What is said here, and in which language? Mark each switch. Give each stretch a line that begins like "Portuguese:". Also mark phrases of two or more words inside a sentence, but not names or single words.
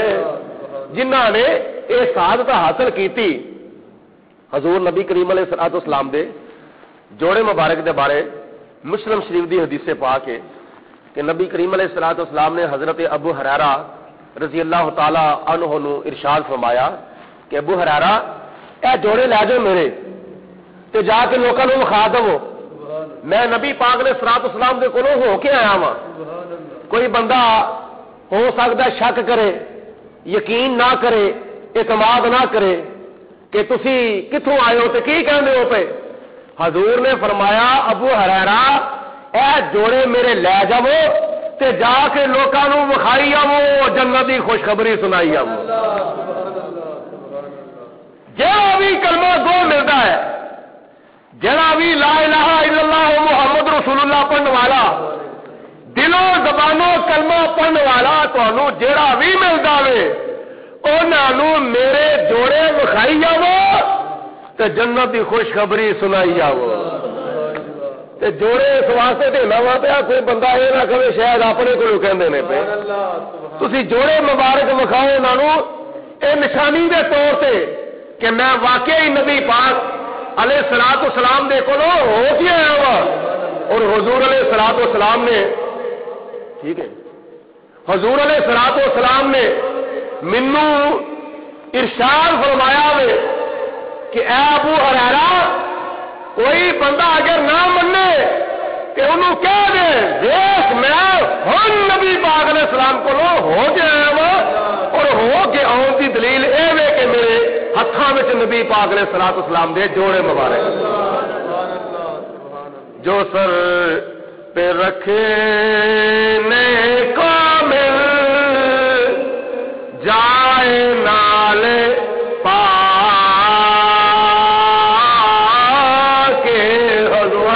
Punjabi: جنہاں نے یہ سعادت حاصل کیتی حضور نبی کریم
Arabic: علیہ الصلوۃ والسلام
Punjabi: دے جوڑے مبارک دے بارے مسلم شریف دی حدیث سے پاک ہے کہ نبی کریم
Arabic: علیہ الصلوۃ والسلام
Punjabi: نے حضرت ابو ہریرہ
Arabic: رضی اللہ تعالی عنہ
Punjabi: نو ارشاد فرمایا کہ ابو ہریرہ اے جوڑے لے جاؤ میرے تے جا کے لوکاں نو وکھا دو، میں نبی پاک
Arabic: علیہ الصلوۃ والسلام
Punjabi: دے کولوں ہو کے آیا ہاں۔ کوئی بندہ ہو سکتا ہے شک کرے، یقین نہ کرے، اعتماد نہ کرے کہ تسی کتھوں آئے ہو تے کی کہندے ہو پے۔ حضور نے فرمایا ابو ہریرہ اے جوڑے میرے لے جاؤ تے جا کے لوکاں نو وکھائی آو، جنت دی خوشخبری سنائی آو۔ جہاں بھی کلمہ گو ملتا ہے، جہاں بھی
Arabic: لا الہ الا اللہ محمد رسول اللہ
Punjabi: پڑھنے والا، دلوں زبانوں کلمہ پڑھنے والا، تانوں جہاں بھی ملتا وے انہاں نو میرے جوڑے وکھائی آو تے جنت دی خوشخبری سنائی آو۔ تے جوڑے اس واسطے دینا وا پیا کوئی بندہ یہ نہ کہے شاید اپنے کولو کہندے نے پے، تسی جوڑے مبارک وکھاؤ انہاں نو اے نشانی دے طور تے کہ میں واقعی نبی پاک
Arabic: علیہ الصلوۃ والسلام
Punjabi: دے کولو ہو کے آیا وا، اور حضور
Arabic: علیہ الصلوۃ والسلام
Punjabi: نے ٹھیک ہے حضور
Arabic: علیہ الصلوۃ والسلام
Punjabi: نے مینوں ارشاد فرمایا وے کہ اے ابو ہریرہ کوئی بندہ اگر نہ منے کہ انہوں کہہ دے دیکھ میں ہن نبی پاک
Arabic: علیہ السلام
Punjabi: کولو ہو کے آیا وا، اور ہو کے آن دی دلیل اے وے کہ میرے ہتھاں وچ نبی پاک
Arabic: علیہ الصلوۃ والسلام
Punjabi: دے جوڑے مبارک،
Urdu: جو سر پہ رکھنے کو مل جائے
Punjabi: نالے پا کے حضور۔